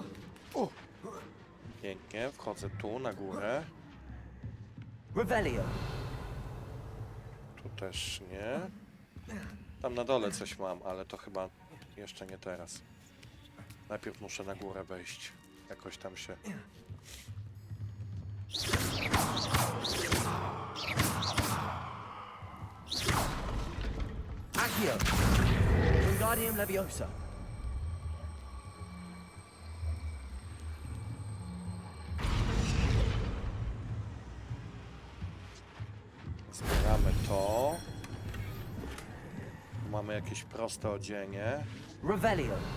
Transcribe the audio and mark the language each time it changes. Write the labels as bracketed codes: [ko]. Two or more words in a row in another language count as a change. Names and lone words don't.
[pl] Pięknie, wchodzę tu, na górę. Revelio. Tu też nie. Tam na dole coś mam, ale to chyba jeszcze nie teraz. Najpierw muszę na górę wejść. jakoś tam się... Accio! Wingardium Leviosa! Zbieramy to. Tu mamy jakieś proste odzienie. Revelio!